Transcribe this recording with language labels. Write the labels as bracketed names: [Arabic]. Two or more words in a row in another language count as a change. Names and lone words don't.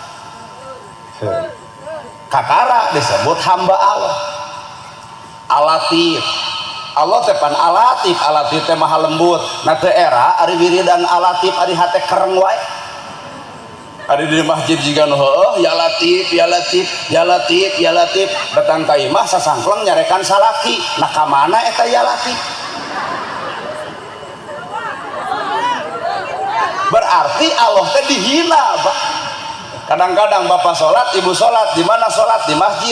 [Sundanese] Kakara disebut hamba Allah. Alatif, Allah teh pan alatif, alatif teh maha lembut. Na teu era ari wiridan alatif ari hate kereng wae. Ari di masjid jiga nu heueuh [Arabic] ya latif ya latif ya latif ya latif, [Sundanese] datang ka imah sasangkleng nyarekan salaki. Nah ka mana eta [Arabic] ya latif? [Sundanese] Berarti Allah teh dihina, Pak. Kadang-kadang bapak sholat, ibu sholat, di mana sholat? Di masjid.